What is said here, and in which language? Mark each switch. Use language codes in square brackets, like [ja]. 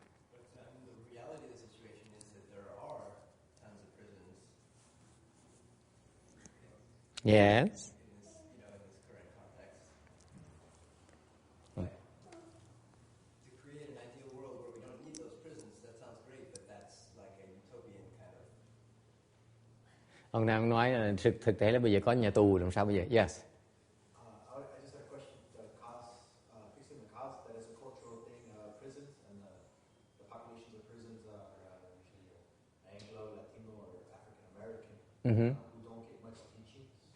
[en] But the reality of the situation is that there are tons of prisons. Yes. In this current context. But to create an ideal world where we don't need those prisons, that sounds great, but that's like a utopian kind of. [vi] Ông đang nói là thực tế là bây giờ có nhà tù làm sao bây giờ? [en] Yes. I just have a question. The cause, fixing the cause, that is a cultural thing. Prisons and the populations of prisons are usually Anglo, Latino, or African American who don't get much teaching.